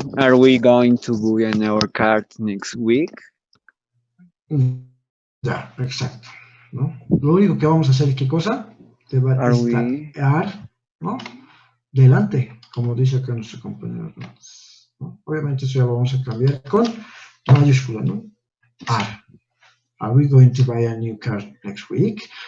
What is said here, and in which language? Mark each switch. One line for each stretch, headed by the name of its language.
English: Are we going to buy an our card next week?
Spanish: Ya, exacto, ¿no? Lo único que vamos a hacer es ¿qué cosa? Te va a estar, ¿no? Delante, como dice acá nuestro compañero, ¿no? Obviamente eso ya lo vamos a cambiar con mayúscula, ¿no?
English: Are we going to buy a new car next week?